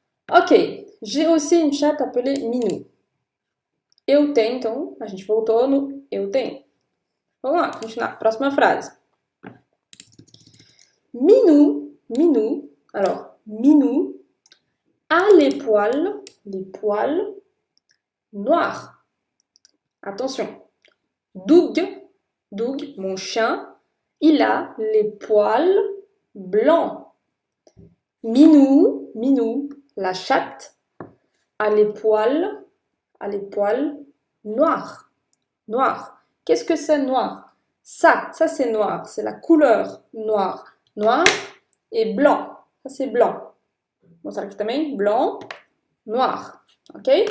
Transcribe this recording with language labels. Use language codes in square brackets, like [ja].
[fr] Ok, j'ai aussi une chatte appelée Minou. [pt] Eu tenho, então, a gente voltou no eu tenho. Vamos lá, continuar. Próxima frase. [fr] Minou, alors, Minou a les poils noirs. Attention. Doug, mon chien, il a les poils blancs. Minou, la chatte, a les poils noirs. Qu'est-ce que c'est noir? Ça c'est noir, c'est la couleur noire. Noir et blanc, ça c'est blanc. [pt] Vou mostrar aqui também, blanc, noir, ok?